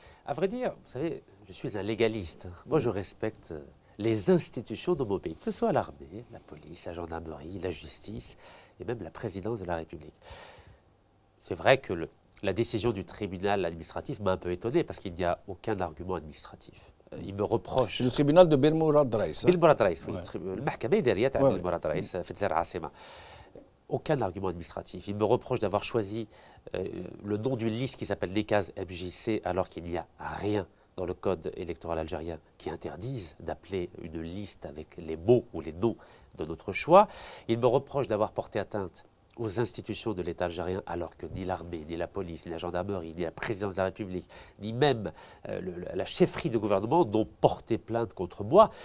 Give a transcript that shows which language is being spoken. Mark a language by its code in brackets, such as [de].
[fr] À vrai dire, vous savez, je suis un légaliste. Moi, je respecte les institutions de mon pays, que ce soit l'armée, la police, la gendarmerie, la justice et même la présidence de la République. C'est vrai que la décision du tribunal administratif m'a un peu étonné parce qu'il n'y a aucun argument administratif. Il me reproche. C'est le tribunal de Belmourad Raïs. [ar] بالمراد رئيس المحكمة الإدارية تاع بالمراد رئيس في الجزائر العاصمة. [fr] Aucun argument administratif. Il me reproche d'avoir choisi le nom d'une liste qui s'appelle les cases MJC alors qu'il n'y a rien dans le code électoral algérien qui interdise d'appeler une liste avec les mots ou les noms de notre choix. Il me reproche d'avoir porté atteinte aux institutions de l'État algérien alors que ni l'armée, ni la police, ni la gendarmerie, ni la présidence de la République, ni même la chefferie de gouvernement n'ont porté plainte contre moi.